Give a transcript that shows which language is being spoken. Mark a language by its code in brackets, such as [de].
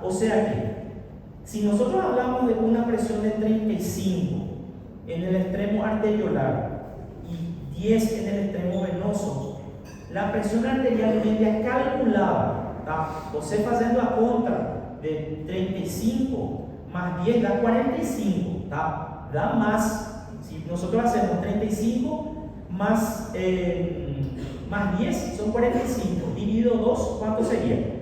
[es] O sea que, si nosotros hablamos de una presión de 35 en el extremo arteriolar y 10 en el extremo venoso, la presión arterial media calculada, ¿tá? [pt] Você fazendo a conta de [es] 35 más 10 da 45, [pt] ¿tá? [es] Da más. Si nosotros hacemos 35 más 10 son 45, dividido 2, ¿cuánto sería?